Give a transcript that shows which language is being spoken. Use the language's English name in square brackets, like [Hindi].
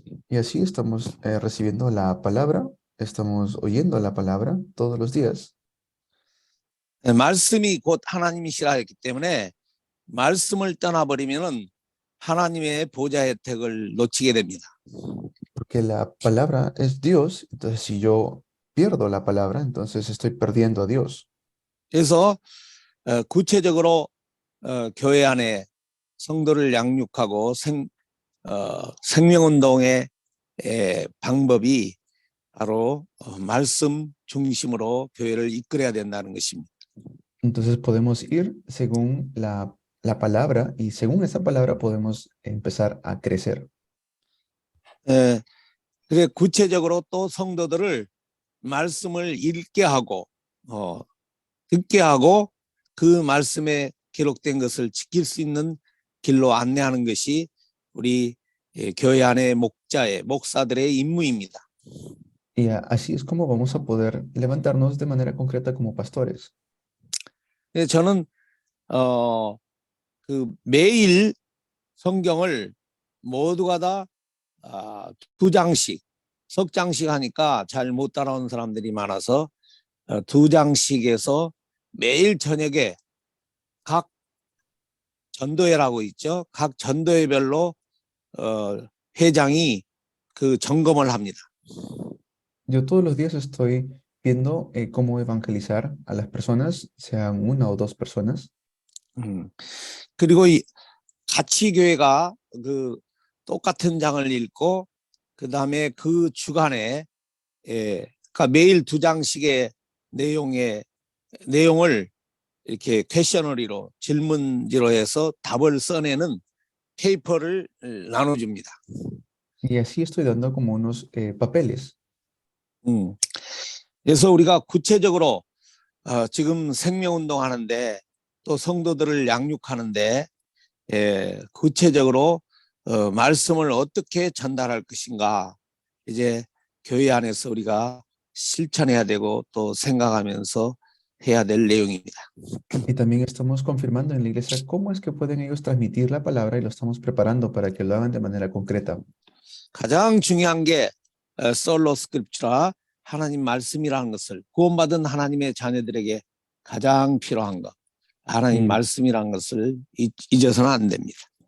[Spanish] Y así estamos recibiendo la palabra, estamos oyendo la palabra todos los días. [Korean] 말씀이 곧 하나님이시라 했기 때문에 말씀을 떠나버리면은 하나님의 보좌 혜택을 놓치게 됩니다. [Spanish] Porque la palabra es Dios, entonces si yo pierdo la palabra, entonces estoy perdiendo a Dios. [Korean] 그래서 구체적으로 교회 안에 성도를 양육하고 생명운동의 방법이 바로 말씀 중심으로 교회를 이끌어야 된다는 것입니다. [Spanish] Entonces podemos ir según la palabra y según esa palabra podemos empezar a crecer. [Korean] 그래 구체적으로 또 성도들을 말씀을 읽게 하고 듣게 하고 그 말씀에 기록된 것을 지킬 수 있는 길로 안내하는 것이 우리 교회 안의 목사들의 임무입니다. [Spanish] Y así es como vamos a poder levantarnos de manera concreta como pastores. [Korean] 저는 그 매일 성경을 모두가 다 2장씩, 석 장씩 하니까 잘 못 따라오는 사람들이 많아서 2장씩에서 매일 저녁에 각 전도회라고 있죠. 각 전도회별로 회장이 그 점검을 합니다. [Spanish] Yo todos los días estoy viendo cómo evangelizar a las personas, sean una o dos personas. [Korean] 그리고 같이 교회가 그 똑같은 장을 읽고 그 다음에 그 주간에 그러니까 매일 2장씩의 내용을 이렇게 퀘셔너리로 질문지로 해서 답을 써내는 페이퍼를 나눠줍니다. [Spanish] Y así estoy dando como unos papeles. [Korean] 그래서 우리가 구체적으로 지금 생명운동 하는데 또 성도들을 양육하는데 구체적으로 말씀을 어떻게 전달할 것인가 이제 교회 안에서 우리가 실천해야 되고 또 생각하면서 해야 될 내용입니다. [Spanish] Y también estamos confirmando en la iglesia cómo es que pueden ellos transmitir la palabra y lo estamos preparando para que lo hagan de manera concreta. [Korean] 가장 중요한 게 솔로 스크립처라 하나님 말씀이라는 것을 구원받은 하나님의 자녀들에게 가장 필요한 것 하나님 말씀이라는 것을 잊어서는 안 됩니다.